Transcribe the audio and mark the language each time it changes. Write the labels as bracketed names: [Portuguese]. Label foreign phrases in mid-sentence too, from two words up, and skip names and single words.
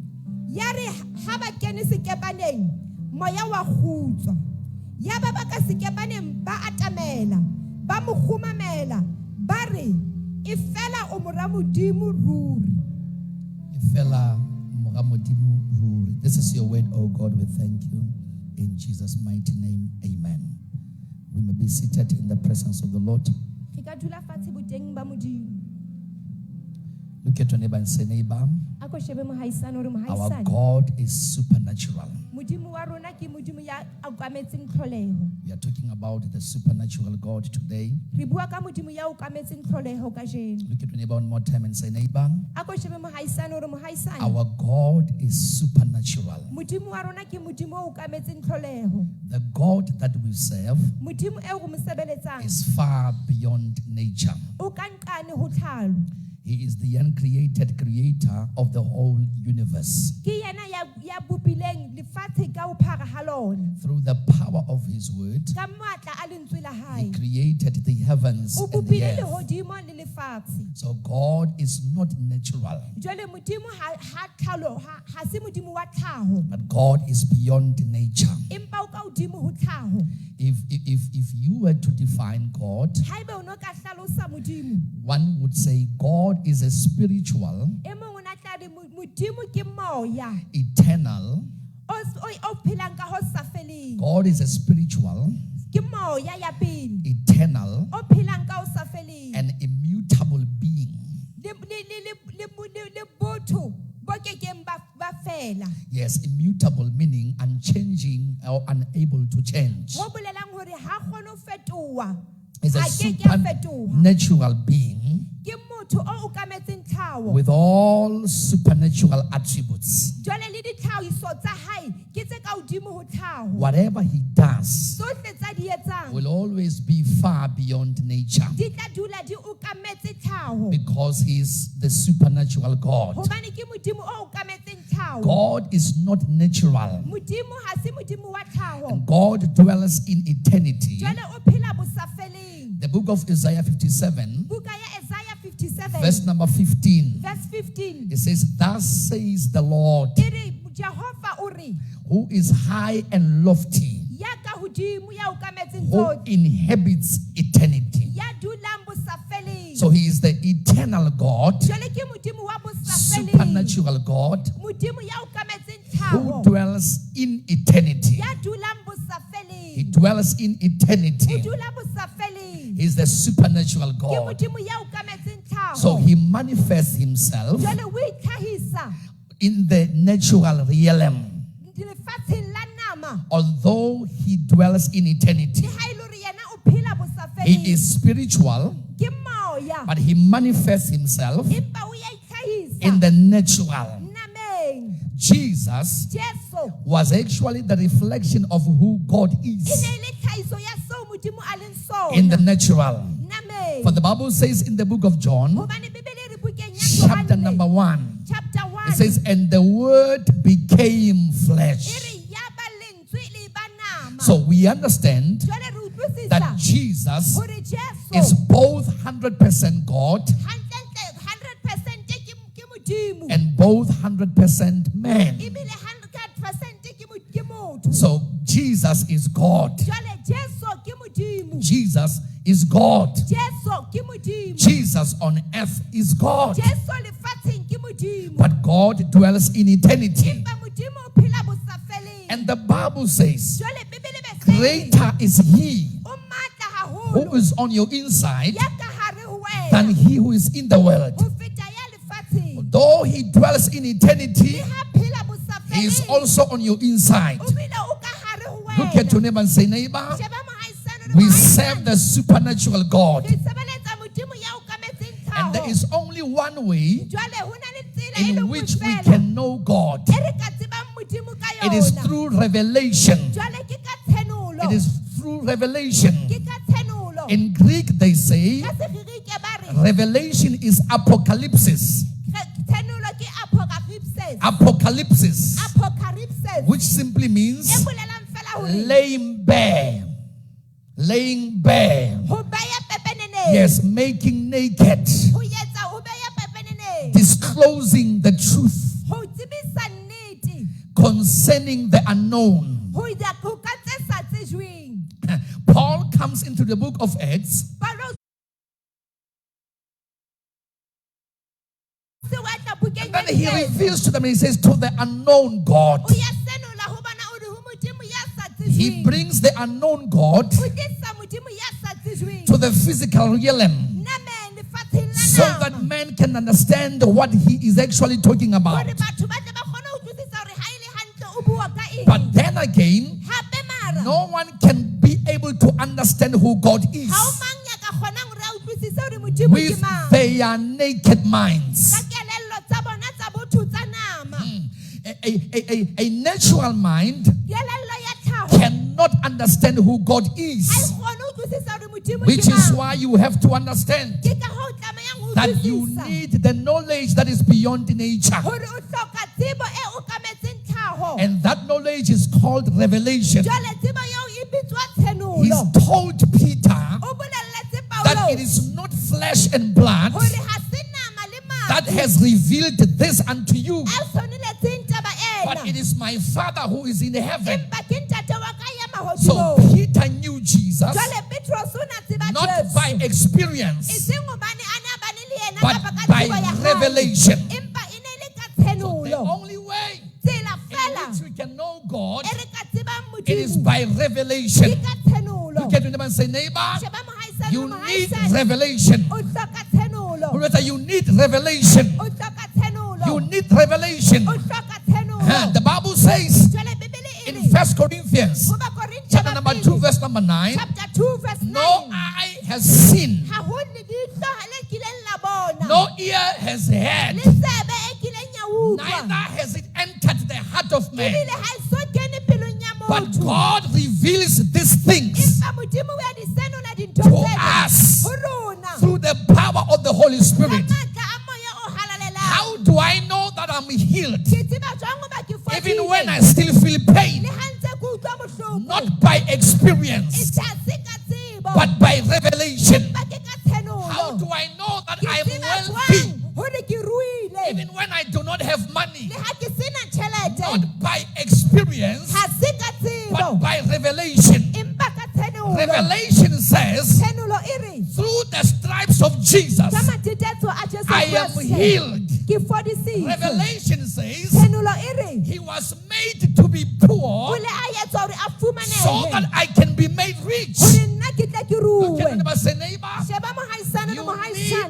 [Southern Sotho] Ya re ha ba kene sekepaneng moya wa kgutswa. Ya ba ka sekepaneng ba atamela ba mo khumamela ba re e fela o mora Modimo ruri. Ifela mora Modimo ruri. [English] This is your word, oh God. We thank you in Jesus' mighty name. Amen. We may be seated in the presence of the Lord. [Southern Sotho] Re ka dula fatshe boteng ba Modimo. [English] Look at your neighbor and say, neighbor, [Southern Sotho] A ko shebe mohaisane hore [English] our [Southern Sotho] mohaisane [English] God is supernatural. [Southern Sotho] Modimo wa rona ke Modimo ya okametseng tlholeho. [English] We are talking about the supernatural God today. [Southern Sotho] Re bua ka Modimo ya okametseng tlholeho ka jeno. [English] Look at your neighbor one more time and say, neighbor, [Southern Sotho] A ko shebe mohaisane hore mohaisane [English] our God is supernatural. [Southern Sotho] Modimo wa rona ke Modimo o okametseng tlholeho. [English] The God that we serve [Southern Sotho] Modimo e go mo sebeletsang [English] is far beyond nature. [Southern Sotho] o ka nqane ho tlhalo. [English] He is the uncreated creator of the whole universe. [Southern Sotho] Ke yena ya bopileng lefatshe ka bophara ha lona. [English] Through the power of his word, [Southern Sotho] Ka matla a lentswe la [English] he [Southern Sotho] hae [English] created the heavens [Southern Sotho] o [English] and the [Southern Sotho] bopile [English] earth. [Southern Sotho] lehodimo le lefatshe. [English] So God is not natural, [Southern Sotho] Jwale Modimo ha tlhalo ha se Modimo wa tlhaho. [English] but God is beyond nature. [Southern Sotho] Empa o ka hodimo ho tlhaho. [English] If you were to define God, [Southern Sotho] Haebe o no ka hlalosa Modimo, [English] one would say God is a spiritual, [Southern Sotho] e mong o na tla re Modimo ke moya [English] eternal. [Southern Sotho] o phelang ka ho sa feleng. [English] God is a spiritual, [Southern Sotho] Ke moya ya pele [English] eternal, [Southern Sotho] o phelang ka ho sa feleng. [English] and immutable being. [Southern Sotho] Le botho bo kekeng ba fela. [English] Yes, immutable meaning unchanging or unable to change. [Southern Sotho] Ho bolelang hore ha kgone ho fetoha. [English] Is a [Southern Sotho] Ha ke a fetoha. [English] supernatural being [Southern Sotho] Ke motho o okametseng tlhaho. [English] with all supernatural attributes. [Southern Sotho] Jwale le ditlhahiso tsa hae ke tse ka hodimo ho tlhaho. [English] Whatever he does [Southern Sotho] Tsohle tsa di etsang [English] will always be far beyond nature [Southern Sotho] di tla dula di okametse tlhaho. [English] because he is the supernatural God. [Southern Sotho] Hobane ke Modimo o okametseng tlhaho. [English] God is not natural, [Southern Sotho] Modimo ha se Modimo wa tlhaho. [English] and God dwells in eternity. [Southern Sotho] Jwale o phela bosafeleng. [English] The book of Isaiah 57, [Southern Sotho] Buka ya Isaiah 57 [English] verse number 15, verse 15. it says, "Thus says the Lord, [Southern Sotho] E re Jehova o re [English] who is high and lofty, [Southern Sotho] ya ka hodimo ya okametseng [English] who [Southern Sotho] tsohle [English] inhabits eternity." [Southern Sotho] ya dulang bosafeleng. [English] So he is the eternal God, [Southern Sotho] Jwale ke Modimo wa bosafeleng. [English] supernatural God, [Southern Sotho] Modimo ya okametseng [English] who [Southern Sotho] tlhaho. [English] dwells in eternity. [Southern Sotho] Ya dulang [English] He [Southern Sotho] bosafeleng. [English] dwells in [Southern Sotho] O [English] eternity. [Southern Sotho] dula bosafeleng. [English] He is the supernatural [Southern Sotho] Ke [English] God. [Southern Sotho] Modimo ya okametseng tlhaho. [English] So he manifests himself [Southern Sotho] Jwale o itlhahisa [English] in the natural realm, [Southern Sotho] lefatsheng la nama. [English] although he dwells in eternity. [Southern Sotho] Le ha e le hore yena o phela [English] He [Southern Sotho] bosafeleng. [English] is spiritual, [Southern Sotho] Ke moya moya [English] but he manifests himself [Southern Sotho] empa o ya itlhahisa [English] in the natural. [Southern Sotho] nameng. [English] Jesus [Southern Sotho] Jesu [English] was actually the reflection of who God [Southern Sotho] e [English] is [Southern Sotho] ne le tlhahiso ya seo Modimo a leng sona [English] in the natural. [Southern Sotho] nameng. [English] For the Bible says in the book of John, [Southern Sotho] Hobane Bibele e re bukeng ya [English] chapter [Southern Sotho] Johane, [English] number 1, chapter 1 it says, and the word became [Southern Sotho] e [English] flesh. [Southern Sotho] re ya ba lentswe le ba nama. [English] So we understand [Southern Sotho] Jwale re utlwisisa [English] that Jesus [Southern Sotho] hore Jesu [English] is both 100% God [Southern Sotho] hantlentle 100% ke Modimo [English] and both 100% man. [Southern Sotho] ebile 100% ke motho. [English] So Jesus is God. [Southern Sotho] Jwale Jesu ke Modimo. [English] Jesus is God. [Southern Sotho] Jesu ke Modimo. [English] Jesus on earth is God. [Southern Sotho] Jesu lefatsheng ke Modimo. [English] But God dwells in eternity. [Southern Sotho] Empa Modimo o phela bosafeleng. [English] And the Bible says, [Southern Sotho] Jwale Bibele be se [English] greater is he [Southern Sotho] o matla [English] who [Southern Sotho] haholo [English] is on your inside [Southern Sotho] ya ka hare ho [English] than [Southern Sotho] wena [English] he who is in the world. [Southern Sotho] ho feta ya lefatsheng. [English] Though he dwells in eternity, [Southern Sotho] Le ha phela [English] he is [Southern Sotho] bosafeleng [English] also on your inside. [Southern Sotho] o bile o ka hare ho [English] Look at your [Southern Sotho] wena. [English] neighbor and say, neighbor, [Southern Sotho] Sheba mohaisane le [English] we [Southern Sotho] mohaisane. [English] serve the supernatural God. [Southern Sotho] Re sebeletsa Modimo ya okametseng [English] And there [Southern Sotho] tlhaho. [English] is only one way [Southern Sotho] Jwale ho na le tsela e le [English] in [Southern Sotho] nngwe [English] which we [Southern Sotho] fela [English] can know God. [Southern Sotho] e re ka tsebang Modimo ka [English] It is [Southern Sotho] yona. [English] through revelation. [Southern Sotho] Jwale ke ka tshenolo. [English] It is through revelation. [Southern Sotho] Ke ka tshenolo. [English] In Greek, they say [Southern Sotho] Ka Segiriki ba re [English] revelation is apocalypsis. [Southern Sotho] tshenolo ke apocalypse. [English] Apocalypsis, [Southern Sotho] Apocalypse. [English] which simply [Southern Sotho] E [English] means [Southern Sotho] bolelang fela hore [English] laying bare. Laying bare. [Southern Sotho] ho beya pepeneneng. [English] Yes, making naked. [Southern Sotho] Ho etsa ho beya pepeneneng. [English] Disclosing the truth [Southern Sotho] Ho tsebisa nnete. [English] concerning the unknown. [Southern Sotho] Ho ka tse sa tsejweng. [English] Paul comes into the book of Acts [Southern Sotho] Paulo se watla bukeng [English] and then [Southern Sotho] ya [English] he [Southern Sotho] Diketso. [English] reveals to them and he says, to the unknown God. [Southern Sotho] O ya senola ho bona o re ho Modimo ya sa [English] He [Southern Sotho] tsejweng. [English] brings the unknown God [Southern Sotho] O tlisa Modimo ya sa tsejweng. [English] to the physical realm [Southern Sotho] Nameng lefatsheng la [English] so [Southern Sotho] nama. [English] that man can understand what he is actually talking about. [Southern Sotho] Hore batho ba tle ba kgone ho utlwisisa hore ha e le hantle o bua ka eng. [English] But then again, [Southern Sotho] Hape mara [English] no one can be able to understand who God is [Southern Sotho] ha o mang ya ka kgonang hore a utlwisise hore Modimo ke [English] with [Southern Sotho] mang. [English] their naked minds. [Southern Sotho] Ka kelello tsa bona tsa botho tsa nama. [English] A natural mind [Southern Sotho] Kelello ya tlhaho [English] cannot understand who God [Southern Sotho] ha e [English] is, [Southern Sotho] kgone ho utlwisisa hore Modimo [English] which [Southern Sotho] ke [English] is [Southern Sotho] mang. [English] why you have to understand [Southern Sotho] Ke ka hoo o tlamehang ho [English] that you [Southern Sotho] utlwisisa [English] need the knowledge that is beyond nature. [Southern Sotho] hore o hloka tsebo e okametseng tlhaho. [English] And that knowledge is called revelation. [Southern Sotho] Jwale tsebo eo e bitswa [English] He's [Southern Sotho] tshenolo. [English] told Peter [Southern Sotho] O bolelletse [English] that [Southern Sotho] Paulo [English] it is not flesh and blood [Southern Sotho] hore ha se nama le [English] that [Southern Sotho] madi [English] has revealed this unto you, [Southern Sotho] a tshwaneletseng taba [English] but it [Southern Sotho] ena. [English] is my Father who is in heaven. [Southern Sotho] Empa ke ntate wa ka ya [English] So [Southern Sotho] mahodimong. [English] Peter knew Jesus [Southern Sotho] Jwale Petros o na tseba [English] not [Southern Sotho] Jesu. [English] by experience, [Southern Sotho] E seng hobane a ne a bane le yena [English] but [Southern Sotho] kapa ka [English] by [Southern Sotho] tsebo ya hae. [English] revelation. [Southern Sotho] Empa e ne le ka [English] The [Southern Sotho] tshenolo. [English] only way [Southern Sotho] Tsela [English] in [Southern Sotho] fela [English] which we can know God, [Southern Sotho] e re ka tsebang [English] it is [Southern Sotho] Modimo [English] by [Southern Sotho] ke [English] revelation. [Southern Sotho] ka tshenolo. [English] Look at your neighbor and say, neighbor, [Southern Sotho] Sheba mohaisane [English] you [Southern Sotho] le [English] need [Southern Sotho] mohaisane. [English] revelation. [Southern Sotho] O hloka tshenolo. [English] Brother, you need revelation. [Southern Sotho] O hloka tshenolo. [English] You need revelation. [Southern Sotho] O hloka tshenolo. [English] The Bible says [Southern Sotho] Jwale Bibele e [English] in [Southern Sotho] re [English] 1 Corinthians [Southern Sotho] ho Bakorinte [English] chapter [Southern Sotho] ba [English] number [Southern Sotho] pele, [English] 2 verse number 9, chapter 2 verse 9. no eye has seen, [Southern Sotho] Ha ho lebitso le kileng la bona. [English] no ear has heard, [Southern Sotho] Le tsebe e kileng ya utlwa. [English] neither has it entered the heart of man. [Southern Sotho] Ebile ha e so kene pelong ya [English] But [Southern Sotho] motho. [English] God reveals these things [Southern Sotho] Empa Modimo wa di senola dintho [English] to [Southern Sotho] tsena [English] us [Southern Sotho] ho rona. [English] through the power of the Holy [Southern Sotho] Ka [English] Spirit. [Southern Sotho] matla a moya o halalelang. [English] How do I know that I'm healed? [Southern Sotho] Ke tseba jwang hoba ke [English] Even [Southern Sotho] fodile. [English] when I still feel pain, [Southern Sotho] Le ha ntse ke utlwa bohloko. [English] not by [Southern Sotho] E [English] experience, [Southern Sotho] se ha se ka tsebo. [English] but by revelation. [Southern Sotho] Empa ke ka tshenolo. [English] How do I know that [Southern Sotho] Ke [English] I'm [Southern Sotho] tseba [English] wealthy? [Southern Sotho] jwang hore ke ruile. [English] Even when I do not have money, [Southern Sotho] Le ha ke sena tjhelete. [English] not by experience, [Southern Sotho] Ha se ka tsebo. [English] but by revelation. [Southern Sotho] Empa ka tshenolo. [English] Revelation says, [Southern Sotho] Tshenolo e re [English] through the stripes of Jesus, [Southern Sotho] ka matetetso a Jesu [English] I am [Southern Sotho] Kriste, [English] healed. [Southern Sotho] ke fodisitswe. [English] Revelation says, [Southern Sotho] Tshenolo e re [English] he was made to be [Southern Sotho] o [English] poor [Southern Sotho] le a etswa hore a [English] so [Southern Sotho] fumanehe [English] that I can be made rich. [Southern Sotho] hore nna ke tle ke [English] Look at [Southern Sotho] ruwe. [English] neighbor, say, neighbor, [Southern Sotho] Sheba mohaisane le [English] you [Southern Sotho] mohaisane.